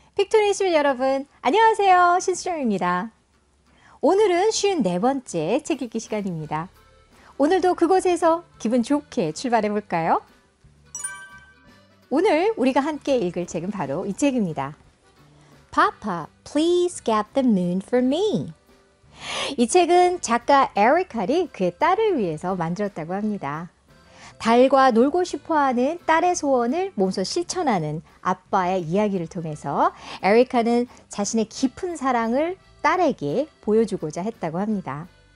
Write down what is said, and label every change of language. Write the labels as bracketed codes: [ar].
[ko] 픽토리 시민 여러분, 안녕하세요. 신수정입니다. 오늘은 54번째 책 읽기 시간입니다. 오늘도 그곳에서 기분 좋게 출발해 볼까요? 오늘 우리가 함께 읽을 책은 바로 이 책입니다. [en] Papa, please get the moon for me. [ko] 이 책은 작가 에릭 칼이 그의 딸을 위해서 만들었다고 합니다. 달과 놀고 싶어하는 딸의 소원을 몸소 실천하는 아빠의 이야기를 통해서 에릭 칼은 자신의 깊은 사랑을 딸에게 보여주고자 했다고 합니다.